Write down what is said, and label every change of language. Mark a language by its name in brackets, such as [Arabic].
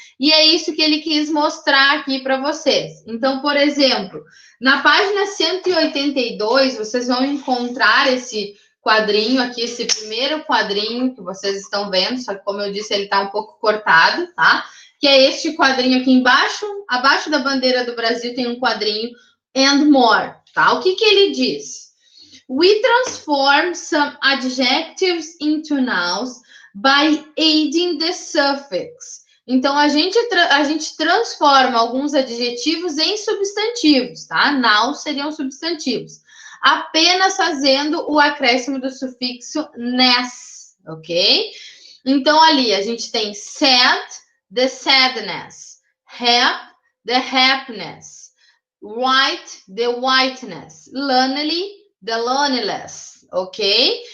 [Portuguese] E é isso que ele quis mostrar aqui para vocês. Então, por exemplo, na página 182, vocês vão encontrar esse quadrinho aqui, esse primeiro quadrinho que vocês estão vendo, só que, como eu disse, ele está um pouco cortado, tá? Que é este quadrinho aqui embaixo, abaixo da bandeira do Brasil tem um quadrinho [English] and more, [Portuguese] tá? O que ele diz? [English] We transform some adjectives into nouns by adding the suffix. [Portuguese] Então, a gente transforma alguns adjetivos em substantivos, tá? Nouns seriam substantivos. Apenas fazendo o acréscimo do sufixo ness, ok? Então, ali, a gente tem [English] sad, the sadness, hap, the happiness, white, the whiteness, lonely, the loneliness, ok?